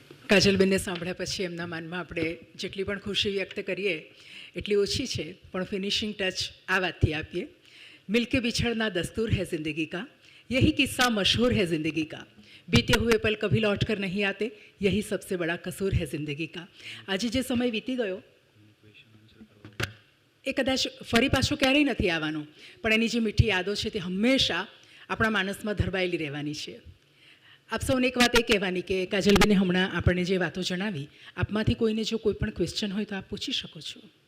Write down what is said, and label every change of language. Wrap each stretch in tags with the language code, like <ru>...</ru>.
<gu>કાજલબેનને સાંભળ્યા પછી એમના મનમાં આપણે જેટલી પણ ખુશી વ્યક્ત કરીએ એટલી ઓછી છે, પણ ફિનિશિંગ ટચ આ વાતથી આપીએ.</gu> <hi>મિલકે બિછડના દસ્તુર है ज़िंदगी का, यही किस्सा मशहूर है ज़िंदगी का, बीते हुए पल कभी लौट कर नहीं आते, यही सबसे बड़ा कसूर है ज़िंदगी का.</hi> <gu>આજે જે સમય વીતી ગયો એ કદાચ ફરી પાછો ક્યારેય નથી આવવાનો, પણ એની જે મીઠી યાદો છે તે હંમેશા આપણા માનસમાં ધરબાયેલી રહેવાની છે. આપ સૌને એક વાત એ કહેવાની કે કાજલબેને હમણાં આપણને જે વાતો જણાવી, આપમાંથી કોઈને જો કોઈ પણ ક્વેશ્ચન હોય તો આપ પૂછી શકો છો.</gu>